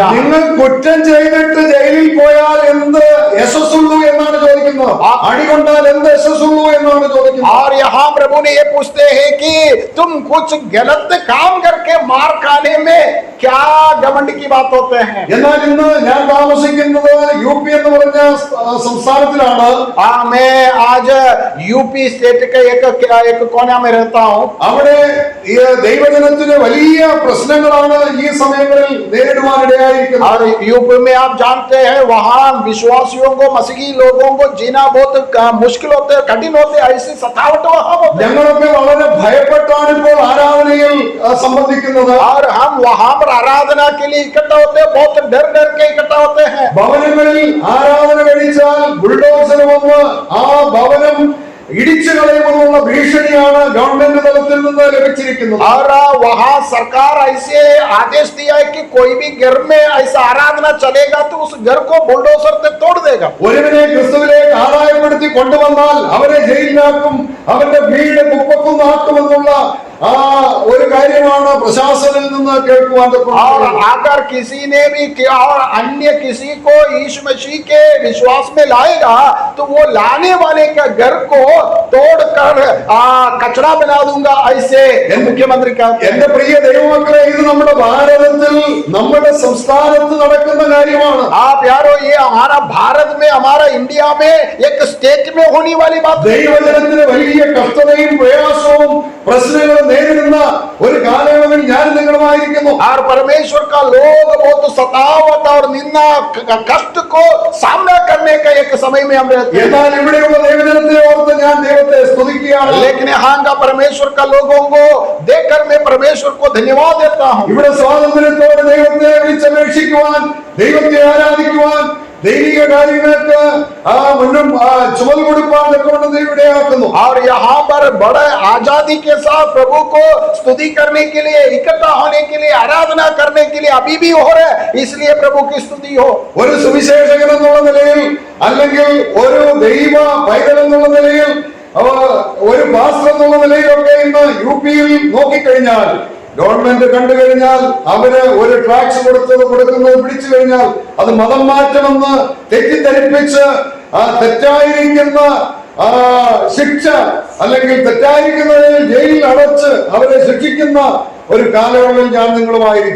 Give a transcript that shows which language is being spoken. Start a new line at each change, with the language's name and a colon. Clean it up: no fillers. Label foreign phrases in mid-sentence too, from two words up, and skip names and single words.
Malayalam: നിങ്ങൾ കുറ്റം ചെയ്തിട്ട് ജയിലിൽ പോയാൽ എന്ത് യശസ്സുള്ളൂ എന്നാണ് ചോദിക്കുന്നത്. അടികൊണ്ടാൽ എന്ത് യശസ്സുള്ളൂ എന്നാണ് ചോദിക്കുന്നത്.
Hindi: और यहाँ प्रभु ने ये पूछते हैं कि तुम कुछ गलत काम करके मार खाने में क्या घमंड की बात होते हैं।
Malayalam: എന്നാൽ ഇന്ന് ഞാൻ താമസിക്കുന്നത് UP എന്ന് പറഞ്ഞ സംസ്ഥാനത്തിലാണ്.
Hindi: मैं आज UP स्टेट के एक कोना में रहता हूँ.
Malayalam: അവിടെ ദൈവജനത്തിന് വലിയ പ്രശ്നങ്ങളാണ് ഈ സമയങ്ങളിൽ നേരിടുവാനിടയായിരിക്കുന്നത്.
Hindi: और यूपी में आप जानते हैं, वहाँ विश्वासियों को, मसीही लोगों को जीना बहुत मुश्किल होते, कठिन होते, ऐसी सतावट वहाँ होते।
Malayalam: ഞങ്ങളൊക്കെ വളരെ ഭയപ്പെട്ടാണ് ഇപ്പോൾ ആരാധനയിൽ സംബന്ധിക്കുന്നത്.
Hindi: और हम वहाँ पर आराधना के लिए इकट्ठा होते हैं, बहुत डर के इकट्ठा होते हैं.
Malayalam: ഭവനങ്ങളിൽ ആരാധന കഴിച്ചാൽ ബുൾഡോസർ വന്ന് ആ ഭവനം ഇടിച്ചു കളയുമെന്നുള്ള ഭീഷണിയാണ് ഗവൺമെന്റ് തലത്തിൽ നിന്ന് ലഭിച്ചിരിക്കുന്നത്.
Hindi: और वहाँ सरकार ऐसे आदेश दिया है कि कोई भी घर में ऐसा आराधना चलेगा तो उस घर को बुलडोजर से तोड़ देगा.
Malayalam: ഒരുവനെ ക്രിസ്തുവിലേക്ക് ആദായപ്പെടുത്തി കൊണ്ടുവന്നാൽ അവരെ ജയിലിലാക്കും, അവന്റെ വീട് കുപ്പക്കുന്നാക്കുമെന്നുള്ള ഒരു കാര്യമാണ് പ്രശാസനിൽ നിന്ന് കേൾക്കുവാൻ.
Hindi: और अगर किसी ने भी और अन्य किसी को यीशु मसीह के विश्वास में लाएगा तो वो लाने वाले का घर को तोड़कर कचरा बना दूंगा, ऐसे मुख्यमंत्री का.
Malayalam: എന്റെ പ്രിയ ദൈവമക്കളെ, ഇത് നമ്മുടെ ഭാരതത്തിൽ, നമ്മുടെ സംസ്ഥാനത്ത് നടക്കുന്ന കാര്യമാണ്.
Hindi: यारो, ये हमारा भारत में, हमारा इंडिया में, एक स्टेट में होने वाली बात.
Malayalam: ദൈവജനത്തിന് വലിയ കഷ്ടതയും പ്രയാസവും പ്രശ്നങ്ങളും നേരിടുന്ന ഒരു കാലയളവിൽ ഞാൻ നിങ്ങളുമായിരിക്കുന്നു.
Hindi: और परमेश्वर का लोग बहुत सतावट और निंदा कष्ट को सामना करने का एक समय में हम रहते हैं.
Malayalam: എന്നാൽ ഇവിടെയുള്ള ദൈവജനത്തെ ഓർത്ത് ഞാൻ ദൈവത്തെ സ്തുതിക്കുകയാണ്.
Hindi: लेकिन यहाँ का परमेश्वर का लोगों को देखकर मैं परमेश्वर को धन्यवाद देता हूँ.
Malayalam: ഇവിടെ സ്വാതന്ത്ര്യത്തോടെ ദൈവത്തെ വിളിച്ചപേക്ഷിക്കുവാൻ, ദൈവത്തെ ആരാധിക്കുവാൻ, ദൈവിക കാര്യങ്ങൾക്ക് മുന്നും ചുമൽ കൊടുക്കാൻ ഇവിടെയാക്കുന്നു.
Hindi: और यहाँ पर बड़े आजादी के साथ प्रभु को स्तुति करने के लिए, इकट्ठा होने के लिए, आराधना करने के लिए अभी भी हो रहे, इसलिए प्रभु की स्तुति हो.
Malayalam: ഒരു സുവിശേഷകൻ എന്നുള്ള നിലയിൽ, അല്ലെങ്കിൽ ഒരു ദൈവ പൈതൽ എന്നുള്ള നിലയിൽ, ഒരു പാസ്റ്റർ എന്നുള്ള നിലയിലൊക്കെ ഇന്ന് UP-യിൽ നോക്കിക്കഴിഞ്ഞാൽ, ഗവൺമെന്റ് കണ്ടു കഴിഞ്ഞാൽ, അവര് ഒരു ടാക്സ് കൊടുക്കുന്നത് പിടിച്ചു കഴിഞ്ഞാൽ അത് മതം മാറ്റമെന്ന് തെറ്റിദ്ധരിപ്പിച്ച് തെറ്റായിരിക്കുന്ന ശിക്ഷ അല്ലെങ്കിൽ തെറ്റായിരിക്കുന്നതിൽ ജയിലിൽ അടച്ച് അവരെ ശിക്ഷിക്കുന്ന ഒരു കാലയളവിൽ ഞാൻ നിങ്ങളുമായിരിക്കും.